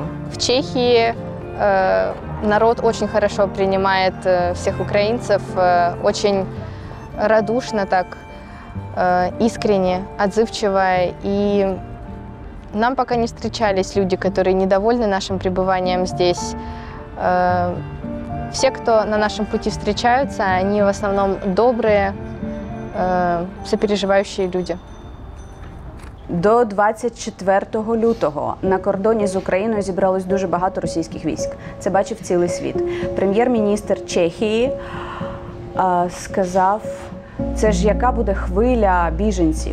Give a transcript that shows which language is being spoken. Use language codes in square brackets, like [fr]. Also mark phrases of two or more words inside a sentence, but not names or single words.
[ru] В Чехии народ очень хорошо принимает всех украинцев, очень радушно так, искренне, отзывчиво. И нам пока не встречались люди, которые недовольны нашим пребыванием здесь. Все, кто на нашем пути встречаются, они в основном добрые, сопереживающие люди. [uk] До 24 лютого на кордоні з Україною зібралось дуже багато російських військ. Це бачив цілий світ. Прем'єр-міністр Чехії сказав, це ж яка буде хвиля біженців.